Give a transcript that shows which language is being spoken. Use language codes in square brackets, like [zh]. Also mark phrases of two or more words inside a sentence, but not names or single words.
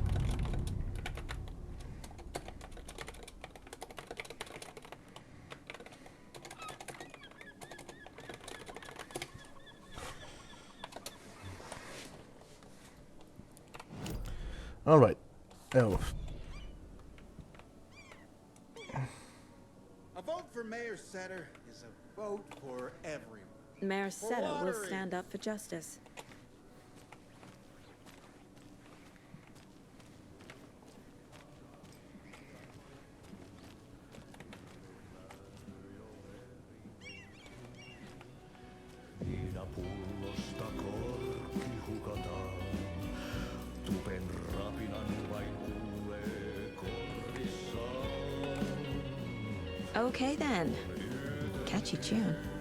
[en] All right. Oh. A vote for Mayor Setter is a vote for everyone. Mayor For Setter will Watery. stand up for justice. [fi] Viina pullosta korkki hukataan. Tupen rapinan vain kuulee korvissaan. [en] Okay then. Catchy tune.